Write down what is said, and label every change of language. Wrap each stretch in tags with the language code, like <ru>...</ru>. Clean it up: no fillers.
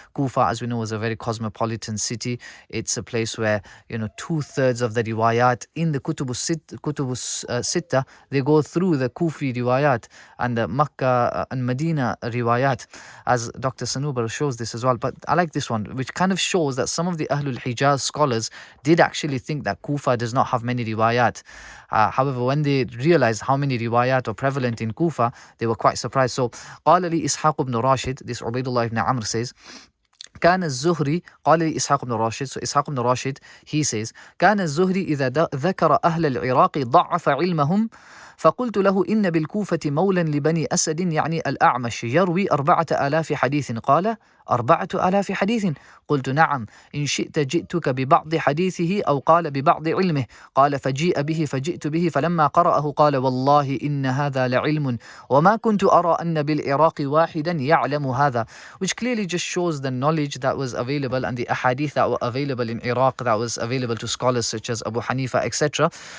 <en>Kufa, as we know, was a very cosmopolitan city. It's a place where 2/3 of the riwayat in the kutubus sitta, they go through the Kufi riwayat and the Makkah and Medina riwayat, as Dr. Sanubar shows this as well. But I like this one, which kind of shows that some of the Ahlul Hijaz scholars did actually think that Kufa does not have many riwayat. However, when they realized how many riwayat are prevalent in Kufa, they were quite surprised. So,</en> <ar>قال لي إسحاق بن راشد,</ar> <en>this Ubaidullah ibn Amr says,</en> <ar>كان الزهري, قال لي إسحاق بن راشد, so إسحاق بن راشد,</ar> <en>he says,</en> <ar>كان الزهري إذا ذكر أهل العراق ضعف علمهم، فقلت له إن بالكوفة مولا لبني أسد يعني الأعمش يروي 4000 حديث. قال 4000 حديث؟ قلت نعم، إن شئت جئتك ببعض حديثه، أو قال ببعض علمه. قال فجيء به فجئت به، فلما قرأه قال والله إن هذا لعلم وما كنت أرى أن بالعراق واحدا يعلم هذا.</ar> <en>Which clearly just shows the knowledge that was available and the ahadith that were available in Iraq, that was available to scholars such as Abu Hanifa, etc.</en>